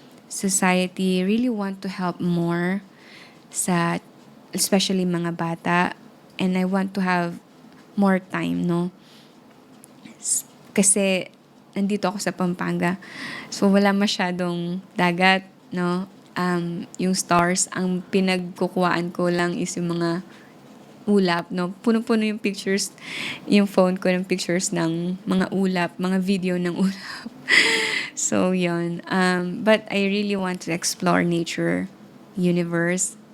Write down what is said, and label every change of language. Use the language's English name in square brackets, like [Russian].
[English] Society really want to help more [Filipino] sa especially mga bata, [English] and I want to have more time, no? [Filipino] Kasi nandito ako sa Pampanga. So wala masyadong dagat, no? Yung stars, ang pinagkukuhaan ko lang is yung mga ulap, no? Punong-puno yung pictures, yung phone ko ng pictures ng mga ulap, mga video ng ulap. So, yun. [English] But I really want to explore nature, universe.